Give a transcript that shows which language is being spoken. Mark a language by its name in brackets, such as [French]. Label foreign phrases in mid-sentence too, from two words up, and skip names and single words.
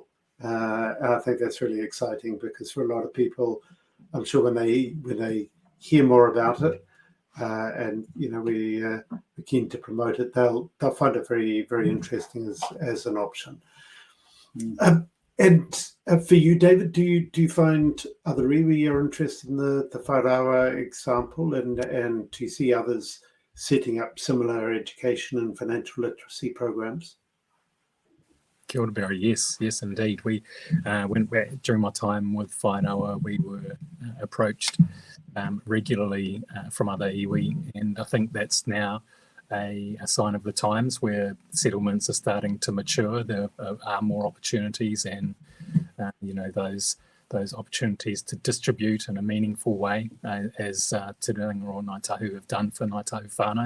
[English] I think that's really exciting, because for a lot of people, I'm sure when they hear more about it, and we're keen to promote it, they'll find it very, very interesting as an option. And for you, David, do you find other iwi are interested in the Whaidauwa example, and do you see others setting up similar education and financial literacy programs? [Māori] Kia ora, Barry. [English] Yes, indeed. We during my time with Whaidauwa, we were approached regularly from other iwi, and I think that's now a sign of the times where settlements are starting to mature. There are more opportunities, and those opportunities to distribute in a meaningful way, as Te Ranga o Ngāi Tahu have done for Ngāi Tahu whānau.